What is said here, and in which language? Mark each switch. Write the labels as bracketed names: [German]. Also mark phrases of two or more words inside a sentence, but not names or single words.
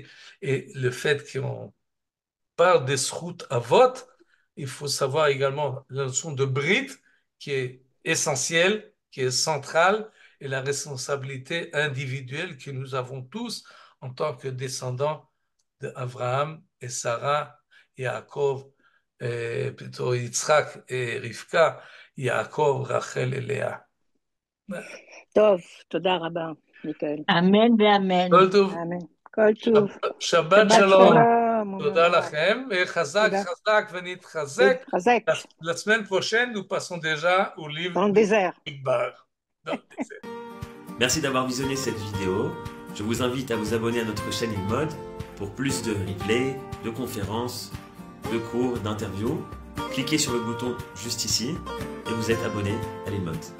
[French] Et le fait qu'on parle des [Hebrew] זכות אבות, [French] il faut savoir également la notion de Brit, qui est essentielle, qui est centrale, et la responsabilité individuelle que nous avons tous en tant que descendants d'Abraham et Sarah, Yaakov, plutôt Yitzhak et Rivka, Yaakov, Rachel et Léa. [Hebrew] טוב, תודה רבה, מיכאל. אמן ואמן. כל טוב, אמן. כל טוב. שבת שבת שלום. שלום. תודה לכם, [French] et [Hebrew] חזק תודה. חזק ונתחזק. חזק. [French] La semaine prochaine, nous passons déjà au livre Dans le désert. Midbar. Dans le désert. Merci d'avoir visionné cette vidéo. Je vous invite à vous abonner à notre chaîne IlMod pour plus de replays, de conférences, de cours, d'interviews. Cliquez sur le bouton juste ici et vous êtes abonné à l'IlMod.